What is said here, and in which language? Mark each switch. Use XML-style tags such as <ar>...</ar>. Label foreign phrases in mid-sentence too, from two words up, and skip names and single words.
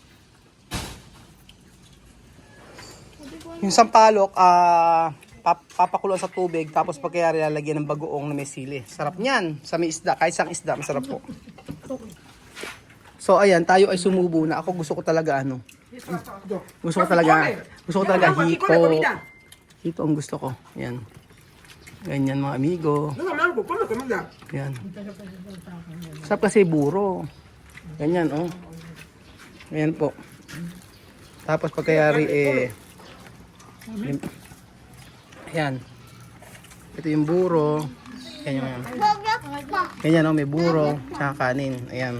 <tl>Yung sampalok, papakuloan sa tubig, tapos pagkayari lalagyan ng bagoong na may sili. Sarap niyan. Sa may isda. Kahit sang isda, masarap po. So, ayan, tayo ay sumubo na. Ako gusto ko talaga Gusto ko talaga hito. Hito ang gusto ko. Yan. Ganyan mga amigo.</tl> <es>No, mango, come comida.</es> <tl>Yan. Sarap kasi buro. Ganyan, oh. Ayan po. Tapos pagkayari, ayan. Ito yung buro. Ganyan. Ganyan, oh, may buro. Tsaka kanin. Ayan.</tl>